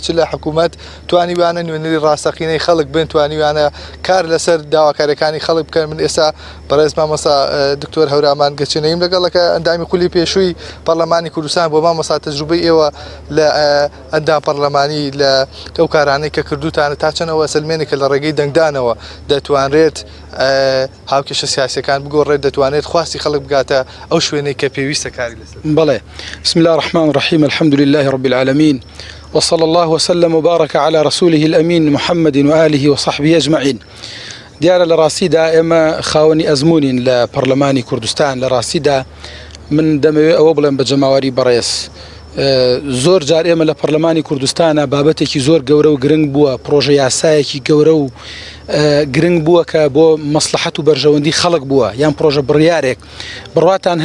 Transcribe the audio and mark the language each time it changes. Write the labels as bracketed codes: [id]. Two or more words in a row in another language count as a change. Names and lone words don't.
[ckb] چ لە حکوومەت توانیوانە نوێنەری ڕاستەقینەی خەڵک بن توانیوانە کار لەسەر داواکاریەکانی خەڵک بکەن من ئێستا بەڕێز مامۆستا دکتۆر هەورامان گەچێنەیم لەگەڵەکە ئەندامی خولی پێشووی پەرلەمانی کوردستان بۆ مامۆستا تەجروبەی ئێوە لە ئەندام پەرلەمانی لە ئەو کارانەی کە کردوتانە تا چەنەوە سلمێنێکە لە ڕێگەی دەنگدانەوە دەتوانرێت هاوکێشە سیاسەکان بگۆڕێت دەتوانێت خواستی خەڵک بگاتە ئەو شوێنەی کە پێویستە کاری لەسەر. [ar] بەڵێ بسم الله الرحمن الرحيم الحمد لله رب العالمين وصلى الله وسلم وبارك على رسوله الأمين محمد وآله وصحبه أجمعين. [ckb] دیارە لە ڕاستیدا ئێمە خاوەنی ئەزمونین لە پەرلەمانی کوردستان لە ڕاستیدا من دەمەوێت ئەوە بڵێم بە جەماوەری بەڕێز زۆر جار ئێمە لە پەرلەمانی کوردستانە بابەتێکی زۆر گەورە و گرنگ بووە پرۆژە یاسایەکی گەورە و گرنگ بووە کە بۆ مەسلحەت و بەرژەوەندی خەڵک بووە یان پرۆژە بڕیارێک بڕواتان